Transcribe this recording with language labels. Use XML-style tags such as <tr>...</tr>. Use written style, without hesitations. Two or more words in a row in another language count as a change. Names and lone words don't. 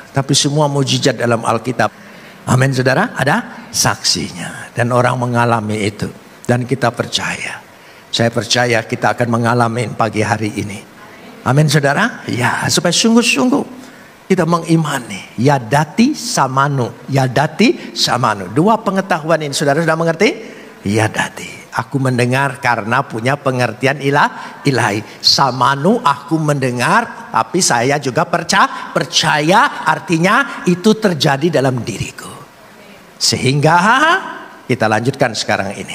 <id>Tapi semua mukjizat dalam Alkitab, amin saudara, ada saksinya. Dan orang mengalami itu. Dan kita percaya. Saya percaya kita akan mengalami pagi hari ini. Amin saudara. Ya, supaya sungguh-sungguh kita mengimani.</id> <he>יָדַעְתִּי שָׁמַעְנוּ. יָדַעְתִּי שָׁמַעְנוּ.</he> <id>Dua pengetahuan ini saudara sudah mengerti? Yadati. Aku mendengar karena punya pengertian ilahi. Samanu aku mendengar. Tapi saya juga percaya. Artinya itu terjadi dalam diriku. Sehingga kita lanjutkan sekarang ini.</id>